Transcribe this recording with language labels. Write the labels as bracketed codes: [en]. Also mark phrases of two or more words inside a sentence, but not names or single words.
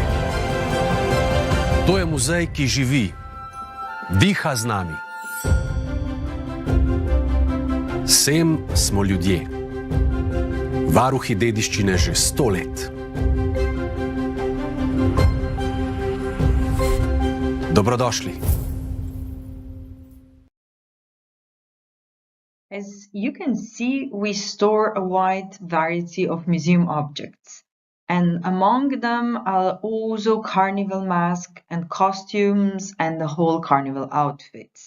[sl] To je muzej, ki živi, diha z nami. Sem smo ljudje, varuhi dediščine že 100 let. Dobrodošli. [en] As you can see, we store a wide variety of museum objects, and among them are also carnival masks and costumes and the whole carnival outfits.